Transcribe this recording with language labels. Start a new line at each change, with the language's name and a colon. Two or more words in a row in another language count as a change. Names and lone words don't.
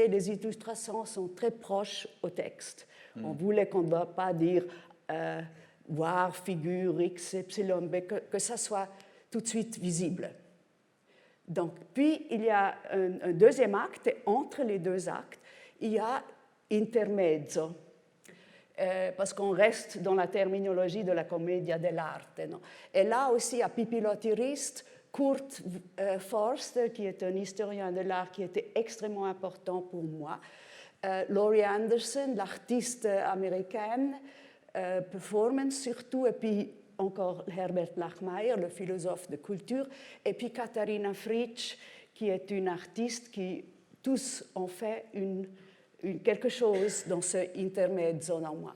French: Les illustrations sont très proches au texte. On voulait qu'on ne va pas dire voir figure X, Y, B, que ça soit tout de suite visible. Donc, puis, il y a un deuxième acte, et entre les deux actes, il y a intermezzo, parce qu'on reste dans la terminologie de la
Italian: commedia dell'arte.
French: No? Et là aussi, à Pipilotti-Rist, Kurt Forster, qui est un historien de l'art qui était extrêmement important pour moi, Laurie Anderson, l'artiste américaine, performance surtout, et puis encore Herbert Lachmeyer, le philosophe de culture, et puis Katharina Fritsch, qui est une artiste qui tous ont fait quelque chose dans ce intermezzo en moi.